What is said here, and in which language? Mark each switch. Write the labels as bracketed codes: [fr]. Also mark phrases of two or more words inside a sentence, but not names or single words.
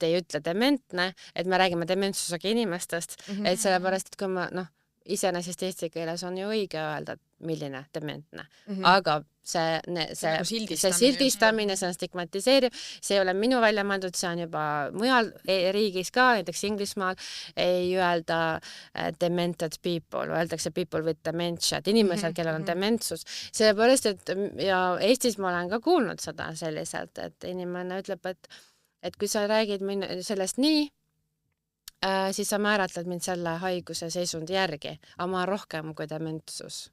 [et] ei ütle dementne, et me räägime dementsusega inimestest, et sellepärast, et kui ma, iseenesest eesti keeles on ju õige öelda, milline dementne, aga see sildistamine, see on stigmatiseeriv, see ei ole minu välja mõeldud, see on juba mujal riigis ka, näiteks Inglismaal ei öelda [en] demented people, [et] öeldakse [en] people with dementia, [et] et inimesed, kellel on dementsus, sellepärast, et ja Eestis ma olen ka kuulnud seda selliselt, et inimene ütleb, et kui sa räägid sellest nii, siis sa määratled mind selle haiguse seisundi järgi, aga ma olen rohkem kui dementsus.